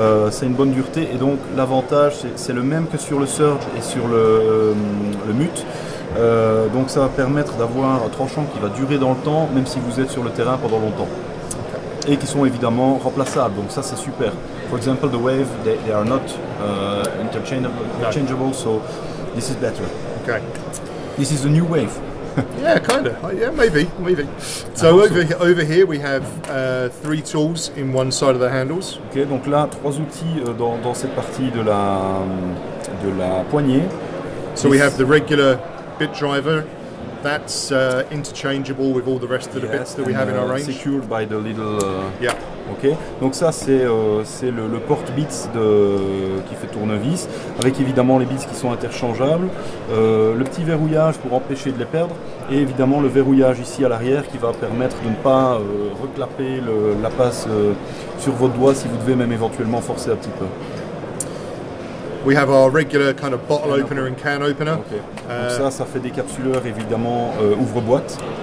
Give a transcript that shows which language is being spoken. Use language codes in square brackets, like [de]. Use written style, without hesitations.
[fr] C'est une bonne dureté et donc l'avantage c'est le même que sur le Surge et sur le Mute. Donc ça va permettre d'avoir un tranchant qui va durer dans le temps même si vous êtes sur le terrain pendant longtemps. Et qui sont évidemment remplaçables, donc ça c'est super. [en] For example, the wave, they are not interchangeable, so this is better. Okay. This is the new wave. Yeah, kind of. Yeah, maybe. So over here we have 3 tools in one side of the handles. [fr] Ok, donc là 3 outils dans cette partie de la poignée. [en] So we have the regular bit driver. That's interchangeable with all the rest of the bits that we have in our range. Secured by the little. Yeah. Ok. [fr] Donc ça c'est le porte-bits qui fait tournevis, avec évidemment les bits qui sont interchangeables, le petit verrouillage pour empêcher de les perdre, et évidemment le verrouillage ici à l'arrière qui va permettre de ne pas reclapper la passe sur votre doigt si vous devez même éventuellement forcer un petit peu. [en] We have our regular kind of bottle opener and can opener. Okay. [fr] Donc ça fait des capsuleurs évidemment ouvre-boîte.